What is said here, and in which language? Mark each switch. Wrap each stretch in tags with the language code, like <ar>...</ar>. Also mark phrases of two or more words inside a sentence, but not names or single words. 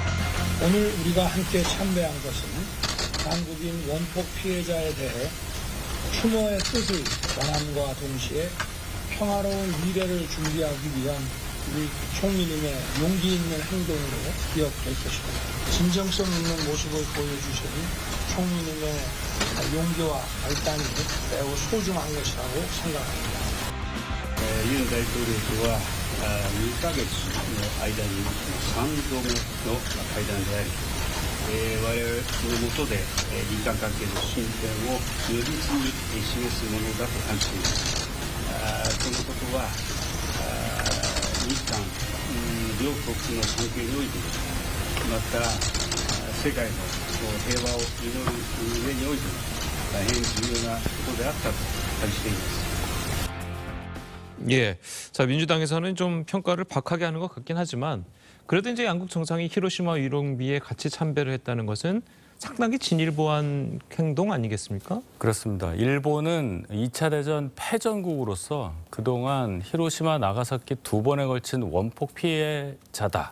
<ko>오늘 우리가 함께 참배한 것은 한국인 원폭 피해자에 대해 추모의 뜻을 전함과 동시에 평화로운 미래를 준비하기 위한 우리 총리님의 용기 있는 행동으로 기억될 것입니다. 진정성 있는 모습을 보여주시는 총리님의 용기와 결단이 매우 소중한 것이라고 생각합니다.</ko> <ja>ユン大統領とは2ヶ月の間に3度目の会談であり、我々の下で日韓関係の進展を如実に示すものだと感じています。このことは日韓両国の関係において、また世界の平和を祈る上において大変重要なことであったと感じています。</ja> <ko>예, 자 민주당에서는 좀 평가를 박하게 하는 것 같긴 하지만 그래도 이제 양국 정상이 히로시마 위롱비에 같이 참배를 했다는 것은 상당히 진일보한 행동 아니겠습니까? 그렇습니다. 일본은 2차 대전 패전국으로서 그동안 히로시마, 나가사키 두 번에 걸친 원폭 피해자다.</ko>